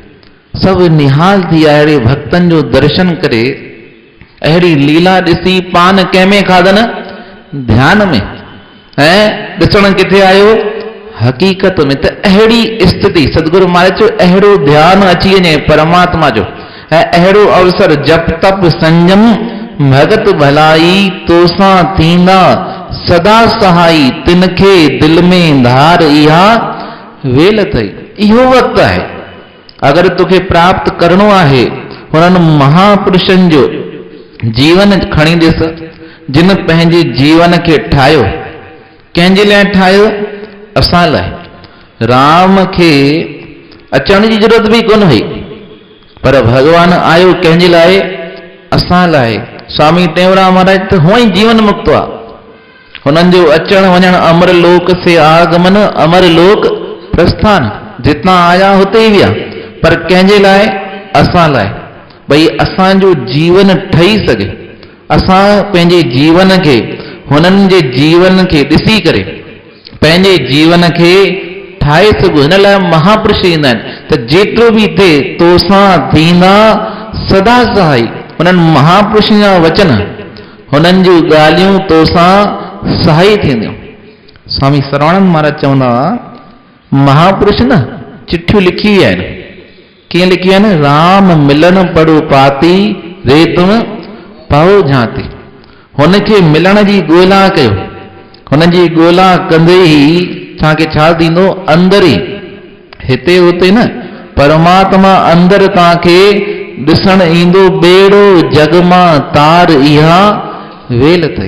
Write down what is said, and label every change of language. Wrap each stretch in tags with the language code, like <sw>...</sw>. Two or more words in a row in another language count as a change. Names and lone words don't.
<sd>सभु निहाल थी विया अहिड़े भक्तनि जो दर्शन करे, अहिड़ी लीला ॾिसी। पान कंहिंमें खाधनि? ध्यान में। ऐं ॾिसण किथे आयो? हक़ीक़त में। त अहिड़ी स्थिति सतगुरु महाराज चयो अहिड़ो ध्यानु अची वञे परमात्मा जो, ऐं अहिड़ो अवसर जप तप संयम भगत भलाई तोसां थींदा सदा सहाई, तिनखे दिल में धार इहा वेल अथई। इहो वक़्तु आहे। अगरि तोखे प्राप्त करणो आहे हुननि महापुरुषनि जो जीवन खणी ॾिस, जिन पंहिंजे जीवन खे ठाहियो। कंहिंजे लाइ ठाहियो? असां लाइ। राम खे अचण जी ज़रूरत बि कोन हुई, पर भॻवानु आयो कंहिंजे लाइ? असां लाइ। स्वामी टेऊंराम महाराज त हुअं ई जीवन मुक्त हुआ। हुननि जो अचण वञण,</sd> <hi>अमर लोक से आगमन अमर लोक प्रस्थान,</hi> <sd>जितां आया हुते ई विया। पर कंहिंजे लाइ? असां लाइ। भई असांजो जीवन ठही सघे, असां पंहिंजे जीवन खे, हुननि जे जीवन खे ॾिसी करे पंहिंजे जीवन खे ठाहे सघूं। हिन लाइ महापुरुष ईंदा आहिनि त जेतिरो बि थिए तोसां थींदा सदा सहाई। हुननि महापुरुषनि जा वचन, हुननि जूं ॻाल्हियूं तोसां सहाई थींदियूं। स्वामी सर्वानंद महाराज चवंदा हुआ महापुरुष न चिठियूं लिखी विया आहिनि। कीअं लिखी विया आहिनि?</sd> <hi>राम मिलन पढ़ो पाती रे तुम पाओ झांती।</hi> <sd>हुनखे मिलण जी ॻोल्हा कयो। हुनजी ॻोल्हा कंदे ई तव्हांखे छा थींदो? अंदरि ई, हिते हुते न, परमात्मा अंदरि तव्हांखे ॾिसण ईंदो। ॿेड़ो जग मां तार इहा वेल अथई।</sd>